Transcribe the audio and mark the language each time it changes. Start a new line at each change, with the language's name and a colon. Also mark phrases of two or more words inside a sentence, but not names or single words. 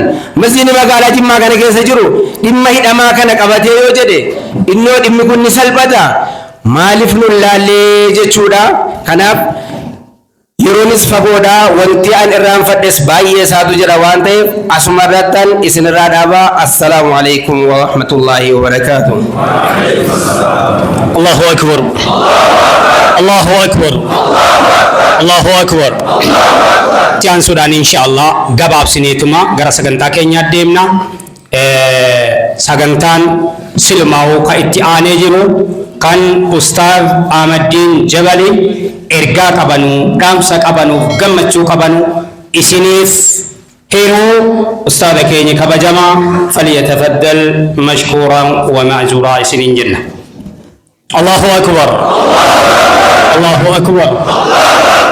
Oromo: Masjiidni magaalaa Jimmaa kana keessa jiru dhimma hidhamaa kana qabatee yoo jedhe innoo dhimmi kun ni salphata maaliif nu laallee jechuudha. Kanaaf yeroonis fagoodha wanti an irraanfadhes baay'ee isaatu jira waan ta'eef asuma irrattan isin irraa dhaabaa.
Arabic: السلام عليكم ورحمة الله وبركاته. الله أكبر. الله أكبر. الله أكبر.
Oromo: Tiyan Sudan inshallah gabaabsineetuma gara sagantaa keenyaa deemna. Sagantaan silmaa'uu ka itti aanee jiru kan Ustaaz Ahmadiin Jabali ergaa qabanu dhaamsa qabanu gammachuu qabanu isiniif heeruu ustaada keenya kabajamaa
Arabic: فليتفضل مشكورا ومأجورا
Oromo: isiniin jenna.
Arabic: الله أكبر. الله أكبر.